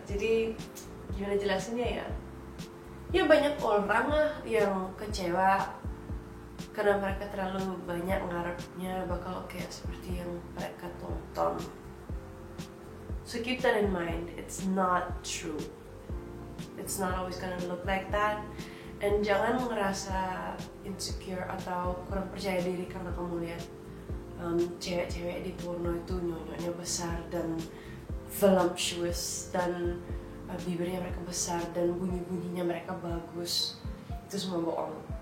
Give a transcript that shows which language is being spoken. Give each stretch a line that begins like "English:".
Indonesian: Jadi gimana jelasinnya ya? Ya banyak orang lah yang kecewa karena mereka terlalu banyak ngarepnya bakal kayak seperti yang mereka tonton.
English: So keep that in mind, it's not true. It's not always gonna look like that.
Indonesian: And jangan ngerasa insecure atau kurang percaya diri karena kamu lihat cewek-cewek di porno itu nyonyoknya besar dan voluptuous dan bibirnya mereka besar dan bunyi-bunyinya mereka bagus. Itu semua bohong.